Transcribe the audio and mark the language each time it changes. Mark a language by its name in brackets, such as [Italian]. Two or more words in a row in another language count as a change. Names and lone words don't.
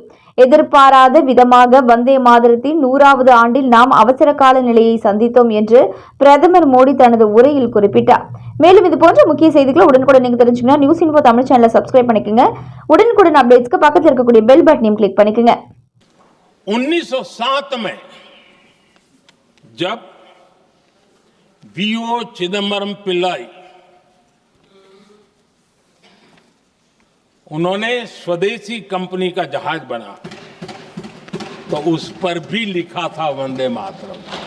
[Tamil] எதிர்பாராத விதமாக வந்தே மாதரத்தின் 100வது ஆண்டில் நாம் அவசர கால நிலையை சந்தித்தோம் என்று பிரதமர் மோடி தனது உரையில் குறிப்பிட்டார். மேலும் இது போன்ற முக்கிய செய்திகளை உடனுக்குடன் நீங்க தெரிஞ்சுக்கணும் நியூஸ் இன்ஃபோ தமிழ் சேனலை சப்ஸ்கிரைப் பண்ணிக்கங்க. உடனுக்குடன் அப்டேட்ஸ்க்கு பக்கத்தில் இருக்கக்கூடிய [English] bell button-ஐயும் [Tamil] கிளிக் பண்ணிக்கங்க. [Hindi] 1907 में जब वी.ओ. चिदम्बरम पिल्लाई उन्होंने स्वदेशी कंपनी का जहाज बना तो उस पर भी लिखा था वंदे मातरम।